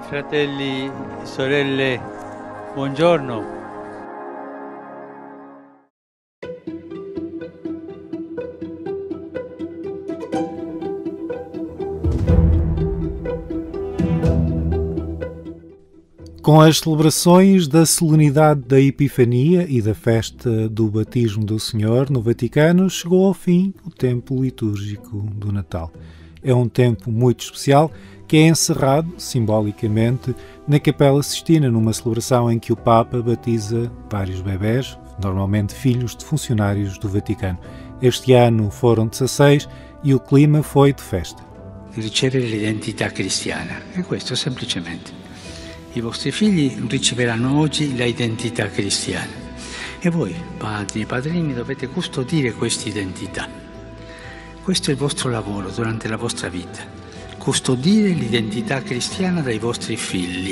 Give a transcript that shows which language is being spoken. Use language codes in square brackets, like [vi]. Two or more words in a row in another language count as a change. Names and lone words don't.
[it] fratelli e sorelle, buongiorno. [pt] Com as celebrações da solenidade da Epifania e da festa do Batismo do Senhor no Vaticano, chegou ao fim o tempo litúrgico do Natal. É um tempo muito especial que é encerrado, simbolicamente, na Capela Sistina, numa celebração em que o Papa batiza vários bebés, normalmente filhos de funcionários do Vaticano. Este ano foram 16 e o clima foi de festa. [it] Ricevere l'identità cristiana, è questo semplicemente. I vostri figli riceveranno oggi l'identità cristiana e voi, padri e padrini, dovete custodire questa identità. Questo è il vostro lavoro durante la vostra vita, custodire l'identità cristiana dai vostri figli.